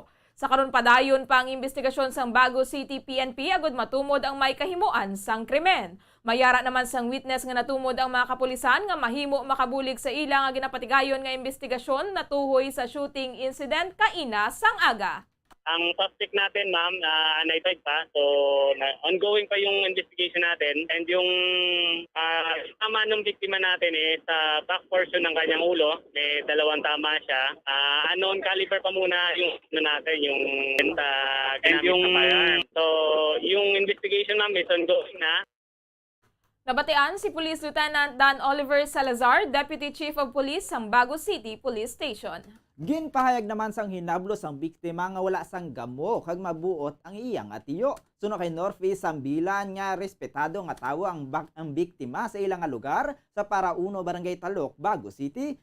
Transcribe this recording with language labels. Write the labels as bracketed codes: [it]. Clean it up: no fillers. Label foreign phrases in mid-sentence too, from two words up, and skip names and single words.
[hil] Sa karon padayon pa ang investigasyon sang Bago City PNP agud matumod ang may kahimuan sang krimen. Mayara naman sang witness nga natumod ang mga kapulisan nga mahimo makabulig sa ila nga ginapatigayon nga investigasyon natuhoy sa [en] shooting incident [hil] kaina sang aga. [tl] Ang suspect natin, ma'am, unidentified pa. So, ongoing pa yung investigation natin. And yung tama ng biktima natin sa [en] back portion [tl] ng kanyang ulo, may 2 tama siya. [en] Unknown caliber [tl] pa muna yung natin, yung ginamit na firearm. So, yung investigation, ma'am, [en] is ongoing na. [hil] Nabatean si Police Lieutenant Dan Oliver Salazar, Deputy Chief of Police ng Bago City Police Station. Ginpahayag naman sang hinablos ang biktima nga wala sang gamo kag mabuot ang iyang atiyo. Suno kay Northeast Sambilan nga respetado nga tawo ang biktima sa ilang nga lugar sa Parauno, Barangay Talok, Bago City.